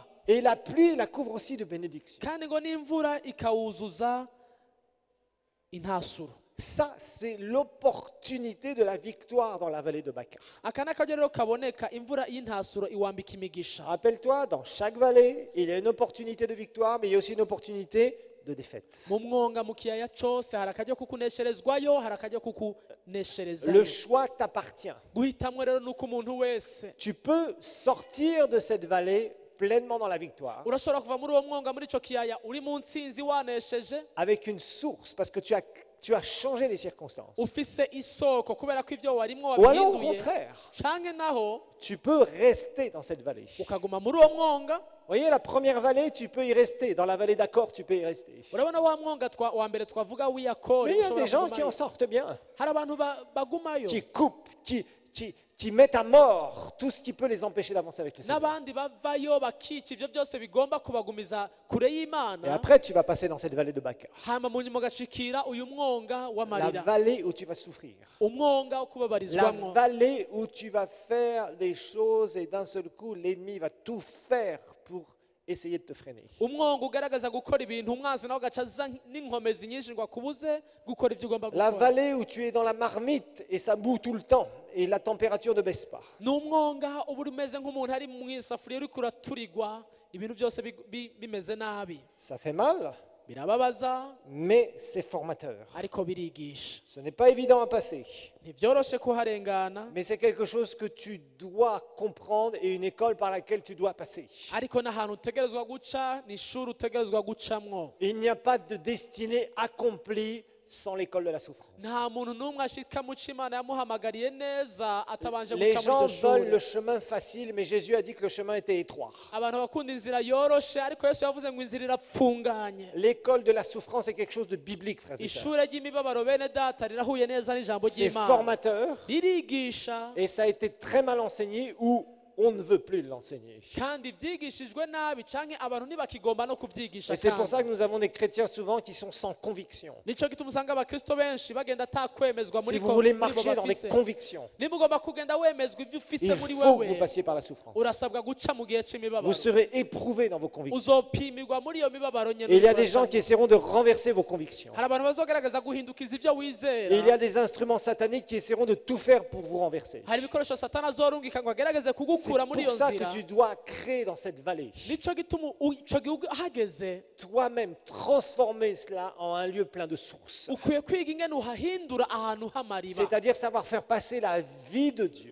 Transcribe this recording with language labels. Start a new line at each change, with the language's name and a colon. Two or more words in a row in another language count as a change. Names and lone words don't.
French: Et la pluie la couvre aussi de bénédictions.
Rundi: kandi ngo n'imvura ikawuzuza intasuro
French: Ça, c'est l'opportunité de la victoire dans la vallée de Bacar.
Rundi: aka ni akaryo rero kaboneka imvura y'intasuro iwambika imigisha
French: Rappelle-toi, dans chaque vallée, il y a une opportunité de victoire, mais il y a aussi une opportunité de défaite.
Rundi: mu mwonga mu kiyaya cyose hari akaryo kukunesherezwayo hari akaryo
French: Le
Rundi: kukunesherezayo
French: choix t'appartient.
Rundi: guhitamwo rero ni uko umuntu wese
French: Tu peux sortir de cette vallée pleinement dans la victoire,
Rundi: urashobora kuva muri uwo mwonga muri icyo kiyaya uri mu ntsinzi wanesheje
French: avec une source, parce que tu as tu as changé les circonstances.
Rundi: ufise isoko kubera ko ivyo warimwo
French: Ou alors au
Rundi: wabihinduye
French: contraire,
Rundi: canke naho
French: tu peux rester dans cette vallée. Vous
Rundi: ukaguma muri uwo mwonga.
French: voyez, la première vallée, tu peux y rester. Dans la vallée d'accord, tu peux y rester.
Rundi: Urabona wa mwonga wa mbere twavuga w'iyakori
French: Mais il y a
Rundi: ushobora
French: des gens qui
Rundi: kugumayo.
French: en sortent bien,
Rundi: hari abantu bagumayo
French: qui coupent, qui mettent à mort tout ce qui peut les empêcher d'avancer avec le Seigneur.
Rundi: n'abandi bavayo bakica ivyo byose bigomba kubagumiza kure
French: Et
Rundi: y'Imana,
French: après, tu vas passer dans cette vallée de Baca.
Rundi: hama mu nyuma ugashikira uyu mwonga
French: La
Rundi: w'amarira,
French: vallée où tu vas souffrir.
Rundi: umwonga wo
French: La
Rundi: kubabarizwamwo,
French: vallée où tu vas faire des choses et d'un seul coup, l'ennemi va tout faire pour essayer de te freiner.
Rundi: umwonga ugaragaza gukora ibintu umwanzi nawe agaca aza n'inkomezi nyinshi ngo akubuze gukora ivyo ugomba
French: La
Rundi: gukora.
French: vallée où tu es dans la marmite et ça bout tout le temps et la température ne baisse pas.
Rundi: ni umwonga uba umeze nk'umuntu ari mu isafuriya uriko uraturigwa ibintu byose bimeze nabi,
French: Ça fait mal,
Rundi: birababaza
French: mais c'est formateur.
Rundi: ariko birigisha.
French: Ce n'est pas évident à passer,
Rundi: Ntivyoroshe kuharengana,
French: mais c'est quelque chose que tu dois comprendre et une école par laquelle tu dois passer.
Rundi: ariko n'ahantu utegerezwa guca, ni ishuri utegerezwa gucamwo.
French: Il n'y a pas de destinée accomplie sans l'école de la souffrance.
Rundi: Nta muntu n'umwe ashika mu cyo Imana yamuhamagariye neza atabanje
French: Les
Rundi: guca
French: gens
Rundi: muri iryo
French: veulent le
Rundi: shuri.
French: chemin facile, mais Jésus a dit que le chemin était étroit.
Rundi: Abantu bakunda inzira yoroshe, ariko Yesu yavuze ngo inzira irapfunganye.
French: L'école de la souffrance est quelque chose de biblique, frères et sœurs.
Rundi: Ishure ry'imibabaro bene data rirahuye neza n'ijambo
French: C'est
Rundi: ry'Imana,
French: formateur
Rundi: ririgisha
French: et ça a été très mal enseigné ou on ne veut plus l'enseigner.
Rundi: kandi vyigishijwe nabi canke abantu ntibakigomba no kuvyigisha.
French: Et c'est pour ça
Rundi: kandi
French: que nous avons des chrétiens souvent qui sont sans conviction.
Rundi: nico gituma usanga abakristo benshi bagenda atakwemezwa
French: Si
Rundi: muri
French: vous voulez
Rundi: muri bo
French: marcher dans des
Rundi: bafise.
French: convictions,
Rundi: Niba ugomba kugenda wemezwa ivyo ufise
French: il
Rundi: muri
French: faut que vous
Rundi: wewe,
French: passiez par la souffrance.
Rundi: urasabwa guca mu gihe
French: Vous
Rundi: c'imibabaro,
French: serez éprouvé dans vos convictions.
Rundi: uzopimirwa muri iyo mibabaro nyene.
French: Et il y a des gens qui essaieront de renverser vos convictions.
Rundi: hari abantu bazogaragaza guhindukiza ivyo
French: Et il y
Rundi: wizera,
French: a des instruments sataniques qui essaieront de tout faire pour vous renverser.
Rundi: hari ibikoresho satani azorungika ngo agerageze
French: C'est
Rundi: kugukura muri iyo
French: pour ça que
Rundi: nzira.
French: tu dois créer dans cette vallée,
Rundi: nico gituma ico gihugu hageze
French: toi-même transformer cela en un lieu plein de sources.
Rundi: ukwiye kwiga ingene uhahindura ahantu h'amariba,
French: C'est-à-dire savoir faire passer la vie de Dieu